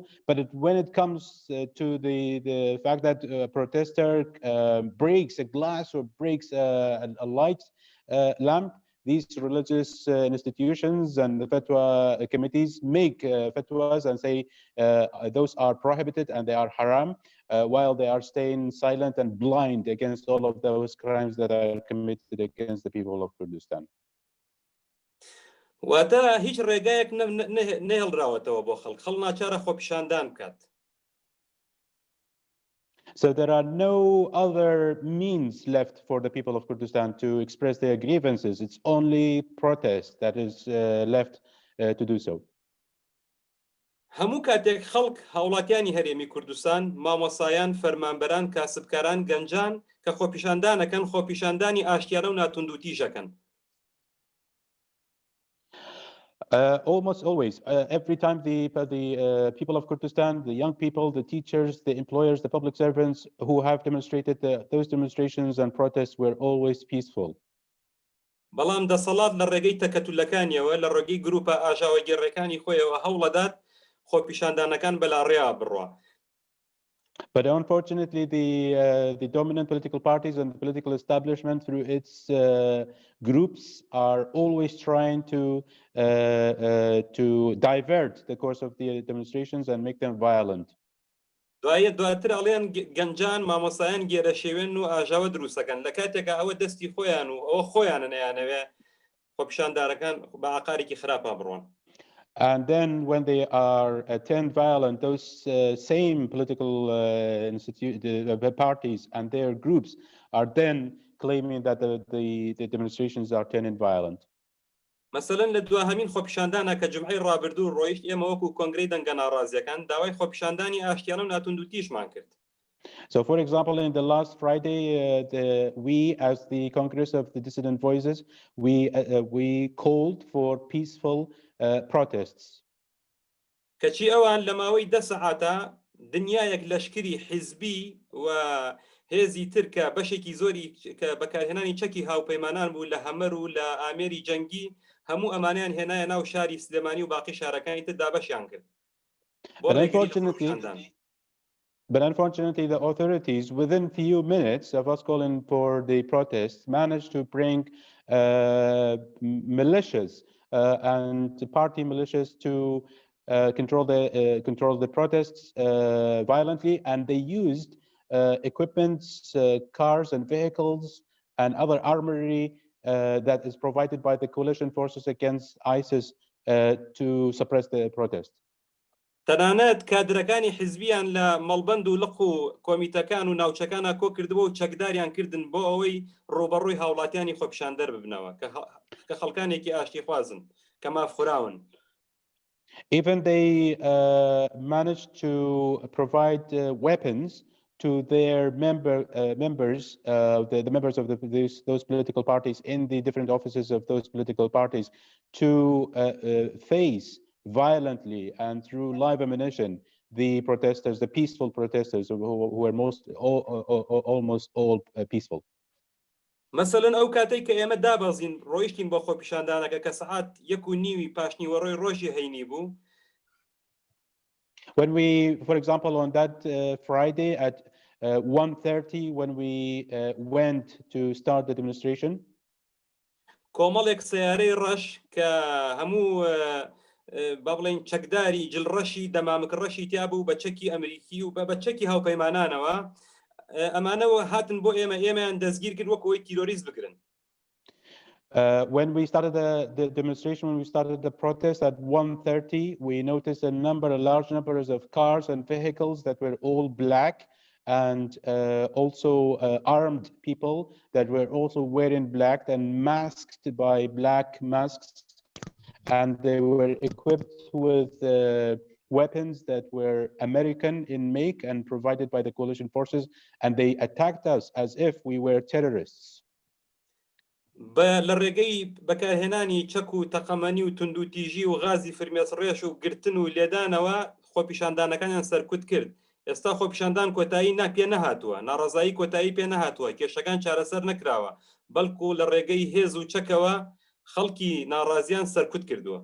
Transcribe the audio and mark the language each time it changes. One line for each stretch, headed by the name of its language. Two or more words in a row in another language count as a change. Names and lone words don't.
English: But when it comes to the fact that a protester breaks a glass or breaks a light lamp, these religious institutions and the fatwa committees make fatwas and say those are prohibited and they are haram, while they are staying silent and blind against all of those crimes that are committed against the people of Kurdistan.
Central Kurdish: واتە هیچ ڕێگایەک نێهڵراوەتەوە بۆ خەڵک ناچارە خۆپیشاندان بکات.
English: So there are no other means left for the people of Kurdistan to express their grievances. It's only protest that is left to do so.
Central Kurdish: هەموو کاتێک خەڵک هاوڵاتیانی هەرێمی کوردستان مامۆسایان فەرمانبەران کاسبکاران گەنجان کە خۆپیشاندانەکەن خۆپیشاندانی ئاشتیانە و ناتوندوتیژەکەن.
English: Almost always, every time the people of Kurdistan, the young people, the teachers, the employers, the public servants who have demonstrated, those demonstrations and protests were always peaceful.
Central Kurdish: بەڵام دەسەڵات لە ڕێگەی تەکەتولەکانیەوە لە ڕێگەی گروپە ئاژاوە گێڕەکانی خۆیەوە هەوڵەدات خۆپیشاندانەکان بەلاڕێیا بڕوا.
English: But unfortunately, the dominant political parties and the political establishment through its groups are always trying to divert the course of the demonstrations and make them violent.
Central Kurdish: دواتر ئەڵێن گەنجان مامۆسایان گێرە شێوێن و ئاژاوە دروستەکەن لە کاتێکە ئەوە دەستی خۆیان و ئەوە خۆیانە نەیانەوێ خۆپیشاندارەکان بە عقارێکی خراپە بڕۆن.
English: And then when they are turned violent, those same political parties and their groups are then claiming that the demonstrations are turning violent.
Central Kurdish: مثلا لە دوهەمین خۆپیشاندانە کە جمعەی ڕابردوو ڕۆیشت ئێمە وەکو کۆنگرەی دەنگە ناڕازیەکان داوای خۆپیشاندانی ئاشتیانە و ناتوندوتیژمان کرد.
English: So, for example, in the last Friday, we, as the Congress of the Dissident Voices, we called for peaceful protests.
Central Kurdish: کەچی ئەوان لە ماوەی 10 سەعاتە دنیایەک لەشکری حیزبی و هێزی ترکە بەشێکی زۆری کە بەکارهێنانی چەکی هاوپەیمانان بوو لە هەمەر و لە ئامێری جەنگی هەموو ئەمانیان هێنایە ناو شاری سلێمانی و باقی شارەکانی تردا بەشیان کرد.
English: But unfortunately, the authorities, within few minutes of us calling for the protests, managed to bring militias and party militias to control the protests violently, and they used equipments, cars and vehicles and other armory that is provided by the coalition forces against ISIS to suppress the protest.
Central Kurdish: تەنانەت کادرەکانی حیزبیان لە مەڵبەند و لەق و کۆمیتەکان و ناوچەکانە کۆ کردبوو و چەکداریان کردن بۆ ئەوەی ڕوبەڕووی هاوڵاتیانی خۆپیشاندەر ببنەوە کە خەڵکانێکی ئاشتی خوازن کە مافخوراون.
English: Even they managed to provide weapons to their members, the members of those political parties in the different offices of those political parties to face violently and through live ammunition the protesters, the peaceful protesters who were almost all peaceful.
Central Kurdish: مثلا ئەو کاتێک کە ئێمە دابەزین ڕۆیشتین بە خۆپیشاندانەکە کە سەعات 1:30 پاشنیوەڕۆی ڕۆژی هەینی بوو.
English: When we, for example, on that Friday at 1:30, when we went to start the demonstration,
Central Kurdish: کۆمەڵێک سیارەی ڕەش کە هەموو با بڵێن چەکداری جلڕەشی دەمامک ڕەشی تیا بوو بە چەکی ئەمریکی و بە چەکی هاوپەیمانانەوە ئەمانەوە هاتن بۆ ئێمەیان دەستگیر کرد وەکەوەی تیرۆریست بگرن.
English: When we started the demonstration, when we started the protest at 1:30, we noticed large numbers of cars and vehicles that were all black, and also armed people that were also wearing black and masked by black masks, and they were equipped with weapons that were American in make and provided by the coalition forces, and they attacked us as if we were terrorists.
Central Kurdish: لە ڕێگەی بەکارهێنانی چەک و تەقەمەنی و توندوتیژی و غازی فرمێسڕێش و گرتن و لێدانەوە خۆپیشاندانەکانیان سەرکوت کرد. ئێستا خۆپیشاندان کۆتایی پێ نەهاتووە، ناڕەزایی کۆتایی پێ نەهاتووە، کێشەکان چارەسەر نەکراوە، بەڵکو لە ڕێگەی هێز و چەکەوە خەڵکی ناڕازیان سەرکوت کردووە.